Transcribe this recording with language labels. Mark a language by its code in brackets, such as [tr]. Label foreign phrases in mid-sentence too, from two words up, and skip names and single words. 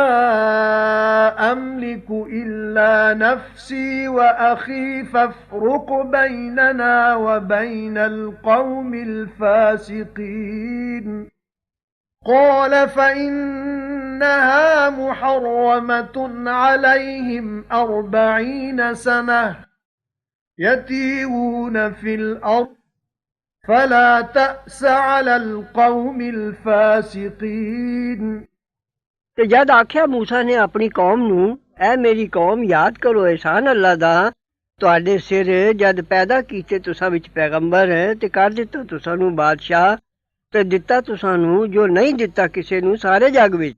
[ar] أملك إلا نفسي وأخي فافرق بيننا وبين القوم الفاسقين قال فإنها محرمة عليهم 40 سنة يتيهون في الأرض فلا تأس على القوم الفاسقين [pa] ਤੇ ਜਦ ਆਖਿਆ ਮੂਸਾ ਨੇ ਆਪਣੀ ਕੌਮ ਨੂੰ, ਐ ਮੇਰੀ ਕੌਮ ਯਾਦ ਕਰੋ ਇਹਸਾਨ ਅੱਲਾ ਦਾ ਤੁਹਾਡੇ ਸਿਰ ਜਦ ਪੈਦਾ ਕੀਤੇ ਤੁਸਾਂ ਵਿੱਚ ਪੈਗੰਬਰ ਤੇ ਕਰ ਦਿੱਤਾ ਤੁਸਾਂ ਨੂੰ ਬਾਦਸ਼ਾਹ ਤੇ ਦਿੱਤਾ ਤੁਸਾਂ ਨੂੰ ਜੋ ਨਹੀਂ ਦਿੱਤਾ ਕਿਸੇ ਨੂੰ ਸਾਰੇ ਜੱਗ ਵਿੱਚ।